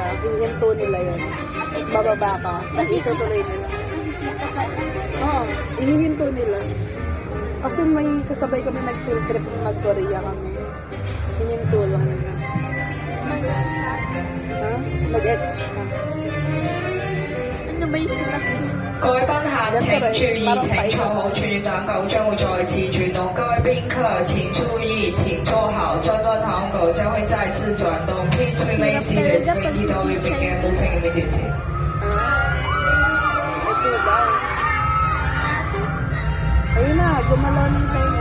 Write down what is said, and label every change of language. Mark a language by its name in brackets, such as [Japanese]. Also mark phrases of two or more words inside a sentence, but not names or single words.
[Filipino] Hihinto nila yun. Tapos bababa ka. Tapos itutuloy nila. Oo, ihihinto nila. Kasi may kasabay kami nag-field trip nung nag-Korea kami. Hininto lang nila. Ha? Nag-X siya. Ano ba yung sinakit? [Cantonese] 各位賓客請注意，請坐好，轉運蛋狗將會再次轉動。各位賓客請注意，請坐好，轉轉糖狗將會再次轉動。 [English] Please remain seated. Safety door will begin moving immediately. [Filipino] Ito daw. Ayun na, gumalaw ng tayo.